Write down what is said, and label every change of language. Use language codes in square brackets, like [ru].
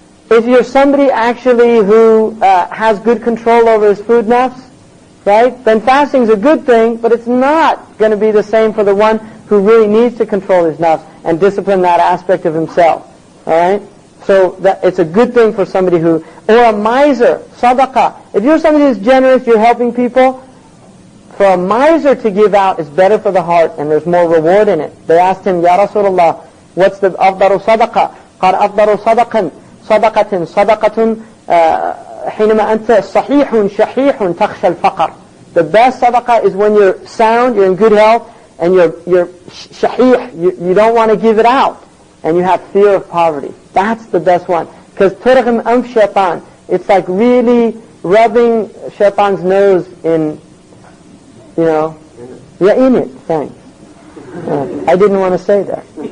[en] If you're somebody actually who has good control over his food nafs, right, then fasting is a good thing, but it's not going to be the same for the one who really needs to control his nafs and discipline that aspect of himself. All right? So that it's a good thing for somebody who, or a miser, sadaqah. If you're somebody who's generous, you're helping people, for a miser to give out is better for the heart and there's more reward in it. They asked him, Ya Rasulullah, what's the afdalu sadaqah? [ar] قال أفضل صدقة حينما أنت صحيح شحيح تخشى الفقر. [en] The best sadaqah is when you're sound, you're in good health, and you're shahih, you don't want to give it out, and you have fear of poverty. That's the best one. Because turghim anf shaitan, it's like really rubbing shaitan's nose in, yeah, in it. Thanks. I didn't want to say that.